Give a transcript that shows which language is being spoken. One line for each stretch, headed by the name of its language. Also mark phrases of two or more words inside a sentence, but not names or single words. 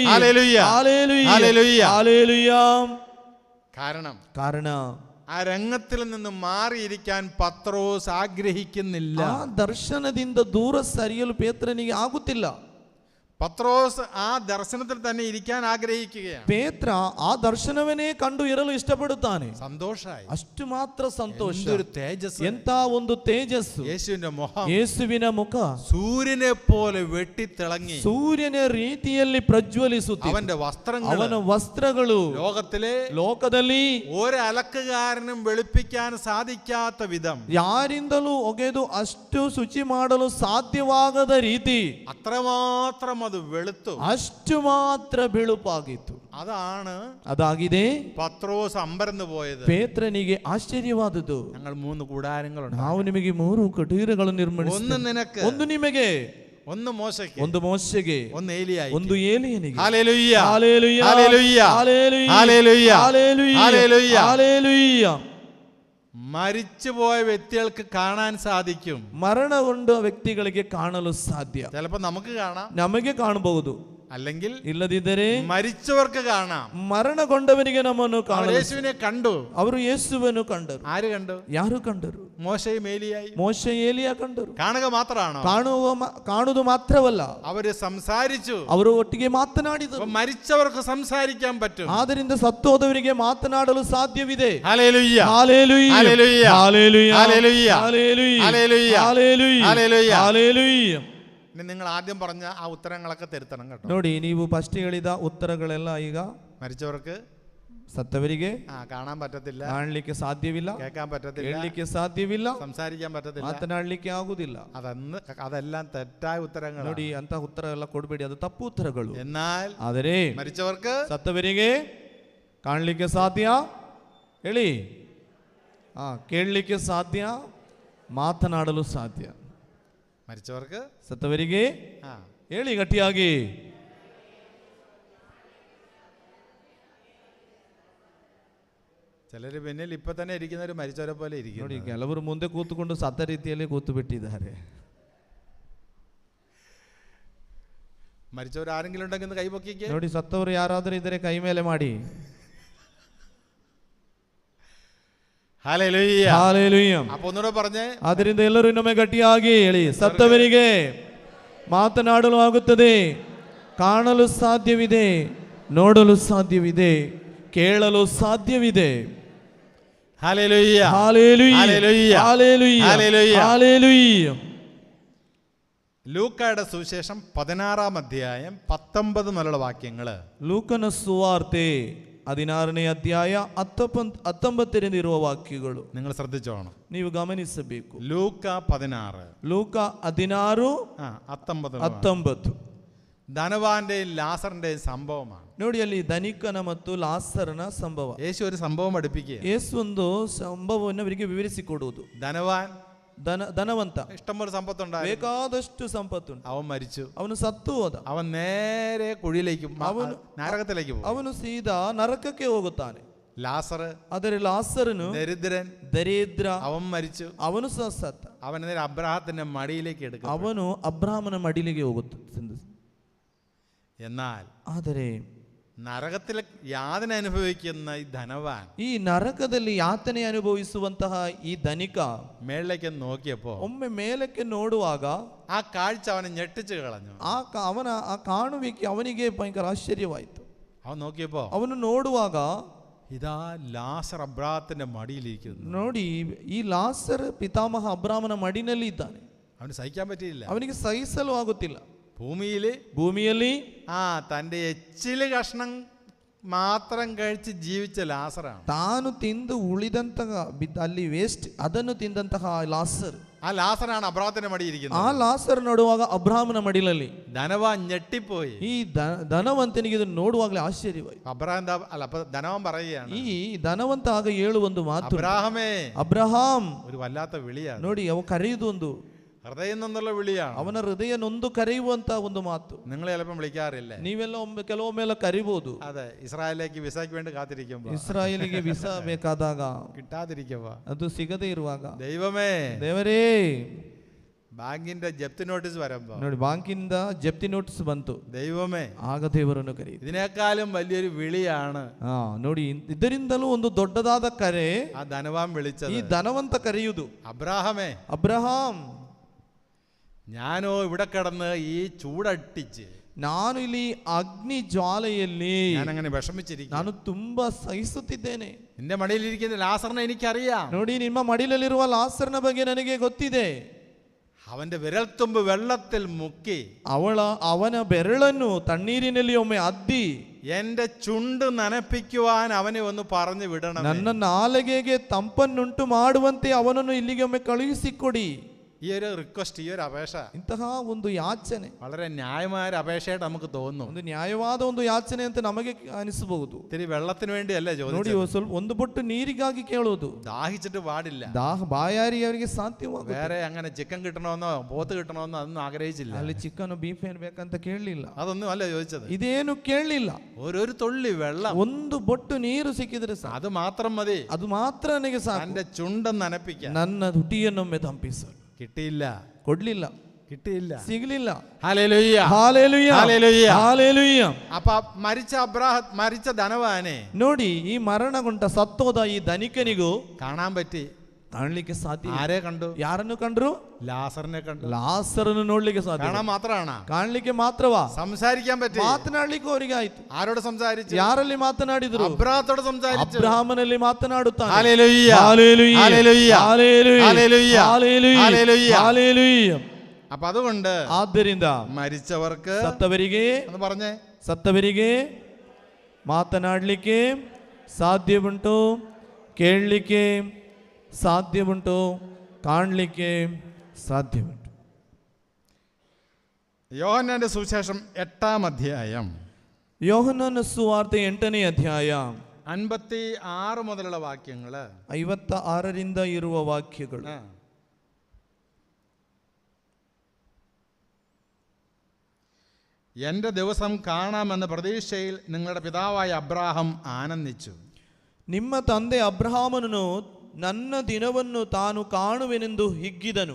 Malayalam: ഹല്ലേലൂയ, ഹല്ലേലൂയ, ഹല്ലേലൂയ. കാരണം ആ രംഗത്തിൽ നിന്ന് മാറിയിരിക്കാൻ പത്രോസ് ആഗ്രഹിക്കുന്നില്ല.
Kannada: ಆ ದರ್ಶನದಿಂದ ದೂರ ಸರಿಯಲು ಪೇತ್ರನಿಗೆ ಆಗುತ್ತಿಲ್ಲ.
Malayalam: പത്രോസ് ആ ദർശനത്തിൽ തന്നെ ഇരിക്കാൻ ആഗ്രഹിക്കുകയാണ്.
Kannada: ಪೇತ್ರ ಆ ದರ್ಶನವನ್ನೇ ಕಂಡು ಇರಲು ಇಷ್ಟಪಡುತ್ತಾನೆ.
Malayalam: സന്തോഷായി.
Kannada: ಅಷ್ಟು ಮಾತ್ರ ಸಂತೋಷ.
Malayalam: എന്തൊരു തേജസ്,
Kannada: ಎಂತ ಒಂದು ತೇಜಸ್ಸು.
Malayalam: യേശുവിന്റെ മുഖം,
Kannada: ಯೇಸುವಿನ ಮುಖ
Malayalam: സൂര്യനെ പോലെ വെട്ടിത്തിളങ്ങി,
Kannada: ಸೂರ್ಯನ ರೀತಿಯಲ್ಲಿ ಪ್ರಜ್ವಲಿಸುತ್ತಿದೆ.
Malayalam: അവന്റെ വസ്ത്രങ്ങൾ,
Kannada: ಅವನ ವಸ್ತ್ರಗಳು ಲೋಕದಲ್ಲಿ
Malayalam: ഒരലക്കുകാരനും വെളുപ്പിക്കാൻ സാധിക്കാത്ത വിധം,
Kannada: ಯಾರಿಂದಲೂ ಒಗೆದು ಅಷ್ಟು ಶುಚಿ ಮಾಡಲು ಸಾಧ್ಯವಾಗದ ರೀತಿ,
Malayalam: അത്രമാത്രം അത് വെളുത്തു,
Kannada: ಅಷ್ಟು ಮಾತ್ರ ಬೆಳುಪಾಗಿತ್ತು. ಅದಾಗಿದೆ
Malayalam: പത്രോസ് അമ്പരന്ന് പോയത്.
Kannada: ಪೇತ್ರನಿಗೆ ಆಶ್ಚರ್ಯವಾದದ್ದು,
Malayalam: ഞങ്ങൾ 3 കൂടാരങ്ങളുണ്ട്,
Kannada: ನಾವು ನಿಮಗೆ 3 ಕುಟೀರಗಳನ್ನು ನಿರ್ಮಿಸುತ್ತೇವೆ.
Malayalam: ഒന്ന് നിനക്ക്,
Kannada: ಒಂದು ನಿಮಗೆ,
Malayalam: ഒന്ന് മോശയ്ക്ക്,
Kannada: ಒಂದು ಮೋಶೆಗೆ,
Malayalam: ഒന്ന് ഏലിയായിക്ക്,
Kannada: ಒಂದು ಏಲಿಯನಿಗೆ.
Malayalam: ഹല്ലേലൂയ, ഹല്ലേലൂയ, ഹല്ലേലൂയ, ഹല്ലേലൂയ, ഹല്ലേലൂയ, ഹല്ലേലൂയ, ഹല്ലേലൂയ. മരിച്ചുപോയ വ്യക്തികൾക്ക് കാണാൻ സാധിക്കും.
Kannada: ಮರಣಗೊಂಡ ವ್ಯಕ್ತಿಗಳಿಗೆ ಕಾಣಲು ಸಾಧ್ಯ.
Malayalam: ചിലപ്പോൾ നമുക്ക് കാണാം,
Kannada: ನಮಗೆ ಕಾಣಬಹುದು.
Malayalam: അല്ലെങ്കിൽ
Kannada: ಇಲ್ಲದಿದ್ದರೆ
Malayalam: മരിച്ചവർക്ക് കാണാം.
Kannada: ಮರಣಗೊಂಡವನಿಗೆ ನಮ್ಮನ್ನು
Malayalam: അവർ
Kannada: ಕಾಣಲು
Malayalam: യേശുവിനെ കണ്ടു.
Kannada: ಅವರು ಯೇಸುವನ್ನು ಕಂಡರು.
Malayalam: ആര് കണ്ടു?
Kannada: ಯಾರು ಕಂಡರು?
Malayalam: മോശയും ഏലിയായി.
Kannada: ಮೋಶ ಏಲಿಯ ಕಂಡರು.
Malayalam: കാണുക മാത്രമാണോ?
Kannada: ಕಾಣುವುದು ಮಾತ್ರವಲ್ಲ,
Malayalam: അവര് സംസാരിച്ചു.
Kannada: ಅವರು ಒಟ್ಟಿಗೆ ಮಾತನಾಡಿದರು.
Malayalam: അപ്പൊ മരിച്ചവർക്ക് സംസാരിക്കാൻ പറ്റും.
Kannada: ಆದ್ದರಿಂದ ಸತ್ತೋದವರಿಗೆ ಮಾತನಾಡಲು ಸಾಧ್ಯವಿದೆ.
Malayalam: ഹല്ലേലൂയ,
Kannada: ಹಾಲೆಲೂಯ,
Malayalam: ഹല്ലേലൂയ,
Kannada: ಹಾಲೆಲೂಯ,
Malayalam: ഹല്ലേലൂയ,
Kannada: ಹಾಲೆಲೂಯ,
Malayalam: ഹല്ലേലൂയ,
Kannada: ಹಾಲೆಲೂಯ,
Malayalam: ഹല്ലേലൂയ.
Kannada: ಹಾಲೆಲೂಯ.
Malayalam: ഇനി നിങ്ങൾ ആദ്യം പറഞ്ഞ ആ ഉത്തരങ്ങളൊക്കെ തിരുത്തണം കേട്ടോ.
Kannada: ನೋಡಿ, ನೀವು ಫಸ್ಟ್ ಹೇಳಿದ ಉತ್ತರಗಳೆಲ್ಲ ಈಗ
Malayalam: മരിച്ചവർക്ക്
Kannada: ಸತ್ತವರಿಗೆ
Malayalam: കാണാൻ പറ്റത്തില്ല,
Kannada: ಕಾಣಲಿಕ್ಕೆ ಸಾಧ್ಯವಿಲ್ಲ,
Malayalam: കേൾക്കാൻ പറ്റത്തില്ല,
Kannada: ಹೇಳಲಿಕ್ಕೆ ಸಾಧ್ಯವಿಲ್ಲ,
Malayalam: സംസാരിക്കാൻ പറ്റത്തില്ല,
Kannada: ಮಾತನಾಡಲಿಕ್ಕೆ ಆಗುದಿಲ್ಲ.
Malayalam: അതെല്ലാം തെറ്റായ ഉത്തരങ്ങൾ.
Kannada: ನೋಡಿ, ಅಂತ ಉತ್ತರ ಎಲ್ಲ ಕೊಡಬೇಡಿ, ಅದು ತಪ್ಪು ಉತ್ತರಗಳು.
Malayalam: എന്നാൽ
Kannada: ಆದರೆ
Malayalam: മരിച്ചവർക്ക്
Kannada: ಸತ್ತವರಿಗೆ ಕಾಣಲಿಕ್ಕೆ ಸಾಧ್ಯ, ಹೇಳಿ, ಕೇಳಲಿಕ್ಕೆ ಸಾಧ್ಯ, ಮಾತನಾಡಲು ಸಾಧ್ಯ.
Malayalam: മരിച്ചവർക്ക്
Kannada: ಸತ್ತವರಿಗೆ ಹೇಳಿ ಗಟ್ಟಿಯಾಗಿ.
Malayalam: ചിലര് പിന്നിൽ ഇപ്പൊ തന്നെ ഇരിക്കുന്നവര് മരിച്ചവരെ പോലെ ഇരിക്കും.
Kannada: ನೋಡಿ, ಕೆಲವರು ಮುಂದೆ ಕೂತುಕೊಂಡು ಸತ್ತ ರೀತಿಯಲ್ಲಿ ಕೂತು ಬಿಟ್ಟಿದ್ದಾರೆ.
Malayalam: മരിച്ചവർ ആരെങ്കിലും ഉണ്ടെങ്കിൽ കൈ പൊക്കിക്ക്.
Kannada: ನೋಡಿ, ಸತ್ತವರು ಯಾರಾದರೂ ಇದ್ದರೆ ಕೈ ಮೇಲೆ ಮಾಡಿ.
Malayalam: ഹല്ലേലൂയ,
Kannada: ಹಾಲೆಲೂಯ.
Malayalam: അപ്പൊ ഒന്നുകൂടെ പറഞ്ഞേ.
Kannada: ಆದ್ದರಿಂದ ಎಲ್ಲರೂ ಇನ್ನೊಮ್ಮೆ ಗಟ್ಟಿಯಾಗಿ ಹೇಳಿ, ಸತ್ತವರಿಗೆ ಮಾತನಾಡಲು ಆಗುತ್ತದೆ, ಕಾಣಲು ಸಾಧ್ಯವಿದೆ, ನೋಡಲು ಸಾಧ್ಯವಿದೆ, ಕೇಳಲು ಸಾಧ್ಯವಿದೆ.
Malayalam: ഹല്ലേലൂയ,
Kannada: ಹಾಲೆಲೂಯ,
Malayalam: ഹല്ലേലൂയ,
Kannada: ಹಾಲೆಲೂಯ,
Malayalam: ഹല്ലേലൂയ.
Kannada: ಹಾಲೆಲೂಯ.
Malayalam: ലൂക്കായുടെ സുവിശേഷം 16-ാം അധ്യായം 19 മുതലുള്ള വാക്യങ്ങള്.
Kannada: ಲೂಕನ ಸುವಾರ್ತೆ 16ನೇ ಅಧ್ಯಾಯ 19 ಇರುವ ವಾಕ್ಯಗಳು
Malayalam: നിങ്ങൾ ശ്രദ്ധിച്ചോണം,
Kannada: ನೀವು ಗಮನಿಸಬೇಕು.
Malayalam: ലൂക്ക 16
Kannada: ಲೂಕ 16 19.
Malayalam: ധനവാന്റെയും ലാസറിന്റെയും സംഭവമാണ്.
Kannada: ನೋಡಿ, ಅಲ್ಲಿ ಧನಿಕನ ಮತ್ತು ಲಾಸರನ ಸಂಭವ.
Malayalam: യേശു ഒരു സംഭവം പഠിപ്പിക്കുക.
Kannada: ಯೇಸು ಒಂದು ಸಂಭವವನ್ನು ಅವರಿಗೆ ವಿವರಿಸಿಕೊಡುವುದು.
Malayalam: ധനവാൻ
Kannada: ಧನವಂತ
Malayalam: ഇഷ്ടംപോലെ സമ്പത്തുണ്ടായി,
Kannada: ಬೇಕಾದಷ್ಟು ಸಂಪತ್ತುಂಟು.
Malayalam: അവൻ മരിച്ചു.
Kannada: ಅವನು ಸತ್ತು ಹೋದ.
Malayalam: അവൻ നേരെ കുഴിയിലേക്ക്, നരകത്തിലേക്ക് പോകും.
Kannada: ಅವನು ಸೀದಾ ನರಕಕ್ಕೆ ಹೋಗುತ್ತಾನೆ.
Malayalam: ലാസർ,
Kannada: ಆದರೆ ಲಾಸರನು
Malayalam: ദരിദ്രൻ,
Kannada: ದರಿದ್ರ,
Malayalam: അവൻ മരിച്ചു.
Kannada: ಅವನು ಸಹ ಸತ್ತ.
Malayalam: അവൻ നേരെ അബ്രഹാത്തിന്റെ മടിയിലേക്ക് എടുക്കും.
Kannada: ಅವನು ಅಬ್ರಹಾಮನ ಮಡಿಲಿಗೆ ಹೋಗುತ್ತಾನೆ.
Malayalam: എന്നാൽ
Kannada: ಆದರೆ
Malayalam: നരകത്തിൽ യാതന അനുഭവിക്കുന്ന ഈ ധനവാൻ,
Kannada: ಈ ನರಕದಲ್ಲಿ ಯಾತನೆ ಅನುಭವಿಸುವಂತಹ ಈ ಧನಿಕ
Malayalam: മേളിലേക്ക് നോക്കിയപ്പോ
Kannada: ಒಮ್ಮೆ ಮೇಲಕ್ಕೆ ನೋಡುವಾಗ
Malayalam: ആ കാഴ്ച അവനെ ഞെട്ടിച്ചു കളഞ്ഞു.
Kannada: ಅವನ ಆ ಕಾಣುವಿಕೆ ಅವನಿಗೆ ಭಯಂಕರ ಆಶ್ಚರ್ಯವಾಯಿತು.
Malayalam: അവൻ നോക്കിയപ്പോ
Kannada: ಅವನು ನೋಡುವಾಗ
Malayalam: ഇതാ ലാസർ അബ്രഹാത്തിന്റെ മടിയിലിരിക്കുന്നു.
Kannada: ನೋಡಿ, ಈ ಲಾಸರ್ ಪಿತಾಮಹ ಅಬ್ರಾಮನ ಮಡಿನಲ್ಲಿ ಇದ್ದಾನೆ.
Malayalam: അവന് സഹിക്കാൻ പറ്റിയില്ല.
Kannada: ಅವನಿಗೆ ಸಹಿಸಲು ಆಗುತ್ತಿಲ್ಲ.
Malayalam: ഭൂമിയില് തന്റെ എച്ചില് കഷ്ണം മാത്രം കഴിച്ച് ജീവിച്ച ലാസറാണ്.
Kannada: ತಾನು ತಿಂದು ಉಳಿದಂತಹ ಅಲ್ಲಿ ವೇಸ್ಟ್ ಅದನ್ನು ತಿಂದಂತಹ ಲಾಸರ್.
Malayalam: ആ ലാസറാണ് അബ്രഹാത്തിന്റെ മടിയിരിക്കുന്നത്.
Kannada: ಆ ಲಾಸರ್ ನೋಡುವಾಗ ಅಬ್ರಾಮನ ಮಡಿಲಲ್ಲಿ
Malayalam: ധനവാൻ ഞെട്ടിപ്പോയി.
Kannada: ಈ ಧನವಂತನಿಗೆ ಇದನ್ನು ನೋಡುವಾಗಲೇ ಆಶ್ಚರ್ಯವಾಯಿತು.
Malayalam: അപ്പൊ ധനവാൻ പറയുകയാണ്,
Kannada: ಈ ಧನವಂತ ಆಗ ಹೇಳುವೊಂದು ಮಾತು,
Malayalam: അബ്രാഹമേ,
Kannada: ಅಬ್ರಹಾಂ.
Malayalam: ഒരു വല്ലാത്ത വിളിയാണ്.
Kannada: ನೋಡಿ, ಅವ ಕರೆಯುವುದು ಒಂದು
Malayalam: ഹൃദയം നിന്നുള്ള വിളിയാണ്.
Kannada: ಅವನ ಹೃದಯ ನೊಂದು ಕರೆಯುವಂತ ಒಂದು ಮಾತು.
Malayalam: നിങ്ങൾ ചിലപ്പം വിളിക്കാറില്ലേ?
Kannada: ನೀವೆಲ್ಲ ಕೆಲವೊಮ್ಮೆಲ್ಲ ಕರಿಬಹುದು.
Malayalam: അതെ, ഇസ്രായേലിലേക്ക് വിസയ്ക്ക് വേണ്ടി കാത്തിരിക്കുമ്പോ,
Kannada: ಇಸ್ರಾಯೇಲಿಗೆ ವಿಸಾ ಬೇಕಾದಾಗ,
Malayalam: കിട്ടാതിരിക്കുമ്പോ,
Kannada: ಅದು ಸಿಗದೇ ಇರುವಾಗ,
Malayalam: ദൈവമേ,
Kannada: ದೇವರೇ,
Malayalam: ബാങ്കിന്റെ ജപ്തി നോട്ടീസ് വരുമ്പോ,
Kannada: ನೋಡಿ, ബാങ്കിಂದ ಜಪ್ತಿ ನೋಟಿಸ್ ಬಂತು,
Malayalam: ദൈവമേ,
Kannada: ಆಗ ದೇವರನ್ನು ಕರೆಯಿತು.
Malayalam: ഇതിനേക്കാളും വലിയൊരു വിളിയാണ്
Kannada: ನೋಡಿ, ಇದರಿಂದಲೂ ಒಂದು ದೊಡ್ಡದಾದ ಕರೆ
Malayalam: ആ ധനവാൻ വിളിച്ചത്.
Kannada: ಈ ಧನವಂತ ಕರೆಯುವುದು,
Malayalam: അബ്രാഹമേ,
Kannada: ಅಬ್ರಹಾಂ,
Malayalam: ഞാനോ ഇവിടെ കിടന്ന് ഈ ചൂടട്ടിച്ച്,
Kannada: ನಾನು ಇಲ್ಲಿ ಅಗ್ನಿ ಜ್ವಾಲೆಯಲ್ಲಿ
Malayalam: ഞാനങ്ങനെ വിഷമിച്ചിരിക്കും,
Kannada: ನಾನು ತುಂಬಾ ಸಹಿಸುತ್ತಿದ್ದೇನೆ.
Malayalam: നിന്റെ മടിയിലിരിക്കുന്ന ലാസറിനെ എനിക്കറിയാം.
Kannada: ನೋಡಿ, ನಿಮ್ಮ ಮಡಿಲಲ್ಲಿರುವ ಲಾಸರ್ನ ಬಗ್ಗೆ ನನಗೆ ಗೊತ್ತಿದೆ.
Malayalam: അവന്റെ വിരൽത്തുമ്പ് വെള്ളത്തിൽ മുക്കി
Kannada: ಅವನ ಬೆರಳನ್ನು ತಣ್ಣೀರಿನಲ್ಲಿ ಒಮ್ಮೆ ಅದ್ದಿ
Malayalam: എന്റെ ചുണ്ട് നനപ്പിക്കുവാൻ അവനെ ഒന്ന് പറഞ്ഞു വിടണം.
Kannada: ನನ್ನ ನಾಲಿಗೆಗೆ ತಂಪನ್ನುಂಟು ಮಾಡುವಂತೆ ಅವನನ್ನು ಇಲ್ಲಿಗೆ ಒಮ್ಮೆ ಕಳುಹಿಸಿಕೊಡಿ.
Malayalam: ഈ ഒരു റിക്വസ്റ്റ്, ഈ ഒരു അപേക്ഷ,
Kannada: ಇಂತಹ ಒಂದು ಯಾಚನೆ
Malayalam: വളരെ ന്യായമായ ഒരു അപേക്ഷയായിട്ട് നമുക്ക് തോന്നുന്നു.
Kannada: ಒಂದು ನ್ಯಾಯವಾದ ಒಂದು ಯಾಚನೆ ಅಂತ ನಮಗೆ ಅನಿಸಬಹುದು.
Malayalam: ഇത്തിരി വെള്ളത്തിന് വേണ്ടിയല്ലേ
Kannada: ನೋಡಿ,
Malayalam: ചോദിച്ചത്?
Kannada: ಸ್ವಲ್ಪ ಒಂದು ಬೊಟ್ಟು ನೀರಿಗಾಗಿ ಕೇಳುವುದು.
Malayalam: ദാഹിച്ചിട്ട് പാടില്ല.
Kannada: ಬಾಯಾರಿ ಅವರಿಗೆ ಸಾಧ್ಯವಾಗುತ್ತೆ.
Malayalam: വേറെ അങ്ങനെ ചിക്കൻ കിട്ടണമെന്നോ പോത്ത് കിട്ടണമെന്നോ അതൊന്നും ആഗ്രഹിച്ചില്ല.
Kannada: ಅಲ್ಲಿ
English: chicken beef
Kannada: ಏನ್ ಬೇಕಂತ ಕೇಳಲಿಲ್ಲ.
Malayalam: അതൊന്നും അല്ല ചോദിച്ചത്.
Kannada: ಇದೇನು ಕೇಳಲಿಲ್ಲ.
Malayalam: ഒരു തുള്ളി വെള്ളം,
Kannada: ಒಂದು ಬೊಟ್ಟು ನೀರು ಸಿಕ್ಕಿದ್ರೆ ಸಾಕು,
Malayalam: അത് മാത്രം മതി.
Kannada: ಅದು ಮಾತ್ರ ನನಗೆ ಸಾಕು,
Malayalam: തന്റെ ചുണ്ടം നനപ്പിക്കാൻ.
Kannada: ನನ್ನ ತುಟಿಯನ್ನೊಮ್ಮೆ ತಂಪಿಸಲು.
Malayalam: കിട്ടിയില്ല.
Kannada: ಕೊಡ್ಲಿಲ್ಲ.
Malayalam: കിട്ടിയില്ല.
Kannada: ಸಿಗಲಿಲ್ಲ.
Malayalam: ഹല്ലേലൂയ,
Kannada: ಹಾಲೆಲೂಯ,
Malayalam: ഹല്ലേലൂയ.
Kannada: ಹಾಲೆಲೂಯ.
Malayalam: അപ്പൊ മരിച്ച ധനവാനെ
Kannada: ನೋಡಿ, ಈ ಮರಣಗೊಂಡ ಸತ್ತೋದ ಈ ಧನಿಕನಿಗೂ
Malayalam: കാണാൻ പറ്റി.
Kannada: ಕಾಣಲಿಕ್ಕೆ ಸಾಧ್ಯ.
Malayalam: ആരെ കണ്ടു?
Kannada: ಯಾರನ್ನು ಕಂಡ್ರು?
Malayalam: ലാസറിനെ കണ്ടു.
Kannada: ಲಾಸರನ್ನು ನೋಡ್ಲಿಕ್ಕೆ ಸಾಧ್ಯ.
Malayalam: കാണാൻ മാത്രമാണ്,
Kannada: ಕಾಣಲಿಕ್ಕೆ ಮಾತ್ರವಾ?
Malayalam: സംസാരിക്കാൻ പറ്റി.
Kannada: ಮಾತನಾಡ್ಲಿಕ್ಕೆ ಅವರಿಗೆ ಆಯ್ತು.
Malayalam: ആരോട് സംസാരിച്ചു?
Kannada: ಯಾರಲ್ಲಿ ಮಾತನಾಡಿದ್ರು?
Malayalam: അബ്രാഹത്തോട് സംസാരിച്ചു.
Kannada: ಅಬ್ರಹಾಮನಲ್ಲಿ ಮಾತನಾಡುತ್ತಾನೆ.
Malayalam: ഹല്ലേലൂയ,
Kannada: ಹಾಲೆಲೂಯ,
Malayalam: ഹല്ലേലൂയ,
Kannada: ಹಾಲೆಲೂಯ,
Malayalam: ഹല്ലേലൂയ,
Kannada: ಹಾಲೆಲೂಯ,
Malayalam: ഹല്ലേലൂയ.
Kannada: ಹಾಲೆಲೂಯ.
Malayalam: അപ്പൊ അതുകൊണ്ട്
Kannada: ಆದ್ದರಿಂದ
Malayalam: മരിച്ചവർക്ക്
Kannada: ಸತ್ತವರಿಗೆ
Malayalam: എന്ന് പറഞ്ഞേ,
Kannada: ಸತ್ತವರಿಗೆ ಮಾತನಾಡಲಿಕ್ಕೆ ಸಾಧ್ಯವುಂಟು, ಕೇಳಲಿಕ್ಕೆ ಸಾಧ್ಯವುಂಟು, ಕಾಣಲಿಕ್ಕೆ ಸಾಧ್ಯವುಂಟು.
Malayalam: യോഹന്നാന്റെ സുവിശേഷം 8-ാം അധ്യായം
Kannada: ಯೋಹನನ ಸುವಾರ್ತೆ 8ನೇ ಅಧ್ಯಾಯ
Malayalam: 56 മുതലുള്ള വാക്യങ്ങള്,
Kannada: 56ರಿಂದ ಇರುವ ವಾಕ್ಯಗಳು.
Malayalam: എൻ്റെ ദിവസം കാണാമെന്ന പ്രതീക്ഷയിൽ നിങ്ങളുടെ പിതാവായ അബ്രാഹാം ആനന്ദിച്ചു.
Kannada: ನಿಮ್ಮ ತಂದೆ ಅಬ್ರಹಾಮನು ನನ್ನ ದಿನವನ್ನು ತಾನು ಕಾಣುವೆನೆಂದು ಹಿಗ್ಗಿದನು.